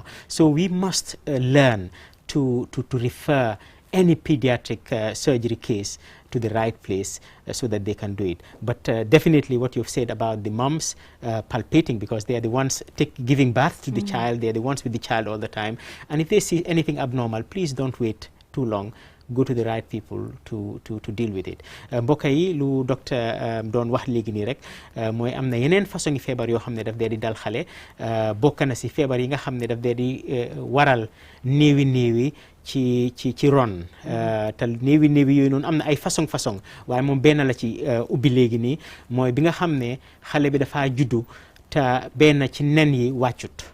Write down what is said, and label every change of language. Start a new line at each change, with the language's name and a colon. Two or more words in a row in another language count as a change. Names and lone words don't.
English: So we must learn to refer any pediatric surgery case to the right place so that they can do it. But definitely what you've said about the moms palpating, because they are the ones giving birth to the child, they are the ones with the child all the time. And if they see anything abnormal, please don't wait too long. Go to the right people to deal with it.
Wolof: mbokk yi lu docteur doon wax léegi nii rek mooy am na yeneen façon yi feebar yoo xam ne daf dee di dal xale, bokk na si feebar yi nga xam ne daf dee di waral néewi ci ron, te néewi yooyu noonu am na ay façon waaye moom benn la ci ubbi léegi nii, mooy bi nga xam ne xale bi dafa juddu te benn ci nen yi wàccut.